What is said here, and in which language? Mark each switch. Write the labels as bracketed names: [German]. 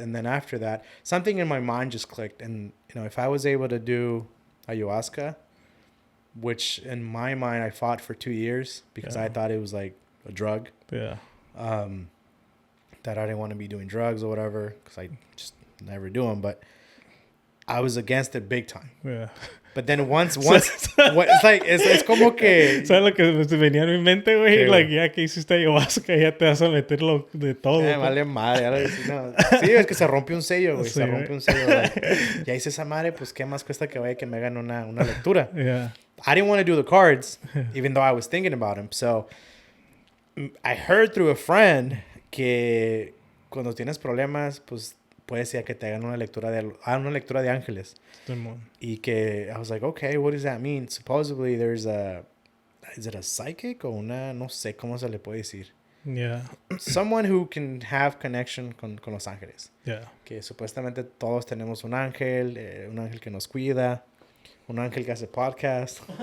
[English] And then after that, something in my mind just clicked. And, if I was able to do ayahuasca, which in my mind I fought for 2 years because I thought it was like a drug. Yeah. That I didn't want to be doing drugs or whatever because I just never do them. But I was against it big time. Yeah. But then once it's like, [Spanish] es como que... ¿Sabes lo que venía a mi mente, güey? Sí, like, ya que hiciste ayahuasca, ya te vas a meter de todo. Vale madre. No. Sí, es que se rompe un sello, güey. Sí, se rompe un sello. Like, ya hice esa madre, pues, ¿qué más cuesta que vaya que me hagan una lectura? [English] Yeah. I didn't want to do the cards, even though I was thinking about them. So, I heard through a friend [Spanish] que cuando tienes problemas, pues, puedes ir a que te hagan una lectura de ángeles. Y que [English] I was like, okay, what does that mean? Supposedly is it a psychic [Spanish] o una, no sé cómo se le puede decir. [English] Yeah. Someone who can have connection [Spanish] con los ángeles. [English] Yeah. [Spanish] Que supuestamente todos tenemos un ángel que nos cuida, un ángel que hace podcast.